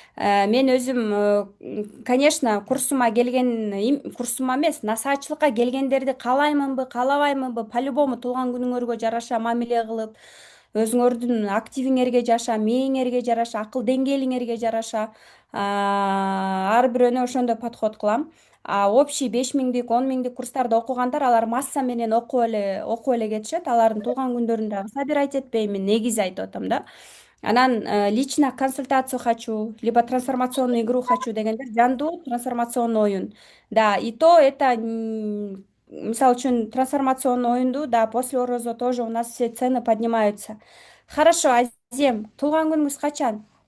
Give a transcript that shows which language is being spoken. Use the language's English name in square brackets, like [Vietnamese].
[Kyrgyz] Мен өзүм, конечно, курсума эмес, насаачылыкка келгендерди каалаймынбы, каалабаймынбы, по-любому туулган күнүңөргө жараша мамиле кылып, өзүңөрдүн активиңерге жаша, мээңерге жараша, акыл деңгээлиңерге жараша ар бирөөнө ошондой подход кылам. А общий 5.000дик, 10.000дик курстарда окугандар, алар масса менен окуп эле кетишет. Алардын туулган күндөрүн дагы собирать этпеймин, негизи айтып атам да. [Russian] Анан лично консультацию хочу, либо трансформационную игру хочу [Kyrgyz] дегендер жандуу трансформационный оюн. [Russian] Да, и то это, [Kyrgyz] мисалы үчүн трансформационный оюнду, [Russian] да, после орозо тоже у нас все цены поднимаются. [Kyrgyz] Хорошо, Азем, туулган күнүңүз качан?